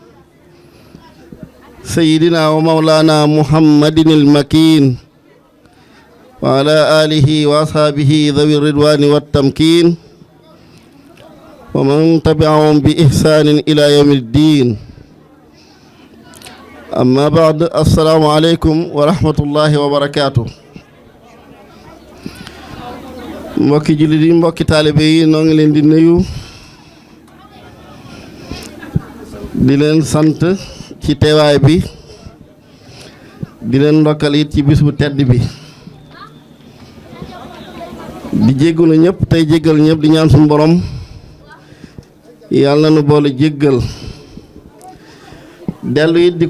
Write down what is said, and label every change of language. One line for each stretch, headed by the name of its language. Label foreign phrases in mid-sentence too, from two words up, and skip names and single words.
Arabic: سيدنا ومولانا محمد المكين وعلى آله وأصحابه ذوي الرضوان والتمكين ومن تبعهم بإحسان إلى يوم الدين أما بعد السلام عليكم ورحمة الله وبركاته
Wolof: mbokki jullit yi mbokki taalibe yi noo ngi leen di nuyu di leen sant ci teewaay bi di leen ndokkal it ci bis bu tedd bi di jéggalu ñëpp tey jéggal ñëpp di ñaan suñu borom yàlla na nu boole jéggal dellu it di